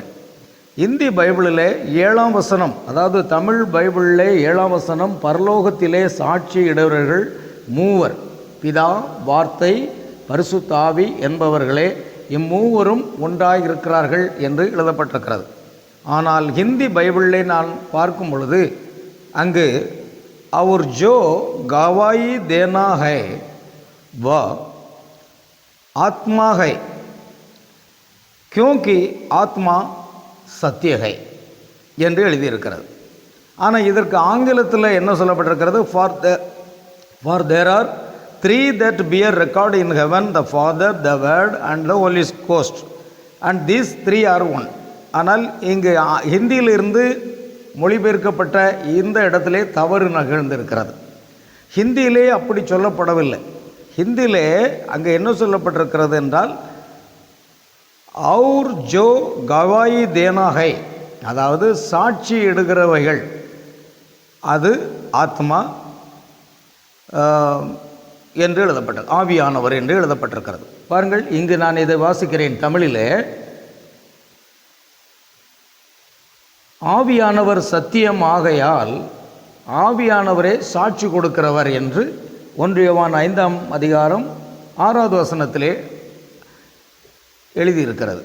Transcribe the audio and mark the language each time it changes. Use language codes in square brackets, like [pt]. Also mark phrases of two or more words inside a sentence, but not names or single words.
[ta] ஹிந்தி பைபிளில் 7ஆம் வசனம், அதாவது தமிழ் பைபிளில் 7ஆம் வசனம், பரலோகத்திலே சாட்சி இடுவர்கள் மூவர், பிதா, வார்த்தை, பரிசுத்த ஆவி என்பவர்களே, இம்மூவரும் ஒன்றாக இருக்கிறார்கள் என்று எழுதப்பட்டிருக்கிறது. ஆனால் ஹிந்தி பைபிளிலே நான் பார்க்கும் பொழுது அங்கு [hi] और जो गवाही देना है वह आत्मा है क्योंकि आत्मा सत्य है [ta] என்று எழுதியிருக்கிறது. ஆனால் இதற்கு ஆங்கிலத்தில் என்ன சொல்லப்பட்டிருக்கிறது, [en] for there are three that bear record in heaven, the Father, the Word and the Holy Ghost, and these three are one. [ta] ஆனால் இங்கு ஹிந்தியிலிருந்து மொழிபெயர்க்கப்பட்ட இந்த இடத்திலே தவறு நிகழ்ந்திருக்கிறது. ஹிந்தியிலே அப்படி சொல்லப்படவில்லை. ஹிந்தியிலே அங்கே என்ன சொல்லப்பட்டிருக்கிறது என்றால், [hi] और जो गवाही देना है, [ta] அதாவது சாட்சி இடுகிறவைகள், அது ஆத்மா என்று எழுதப்பட்டது, ஆவியானவர் என்று எழுதப்பட்டிருக்கிறது. பாருங்கள், இங்கு நான் இதை வாசிக்கிறேன் தமிழிலே. ஆவியானவர் சத்தியம் ஆகையால் ஆவியானவரே சாட்சி கொடுக்கிறவர் என்று 1 யோவான் 5ஆம் அதிகாரம் 6வது வசனத்திலே எழுதியிருக்கிறது.